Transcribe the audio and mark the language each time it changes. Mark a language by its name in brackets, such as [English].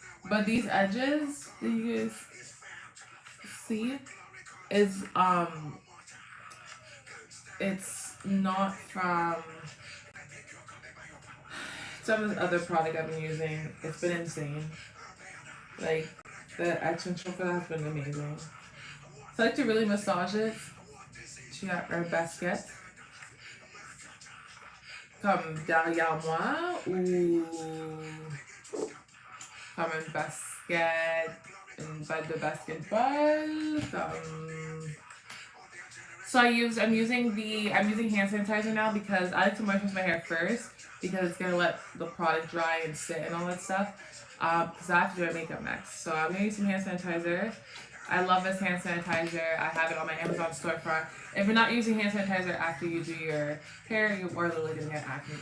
[English] But these edges that you guys see is it's not from some of the other product I've been using. It's been insane. Like the edge control for that has been amazing. So I like to really massage it. [French] Tu as un basket comme derrière moi ou comme un basket, une balle de basketball, comme... [English] So I'm using hand sanitizer now because I like to moisturize my hair first because it's gonna let the product dry and sit and all that stuff. Because I have to do my makeup next. So I'm gonna use some hand sanitizer. I love this hand sanitizer. I have it on my Amazon storefront. If you're not using hand sanitizer after you do your hair, you are literally gonna get acne.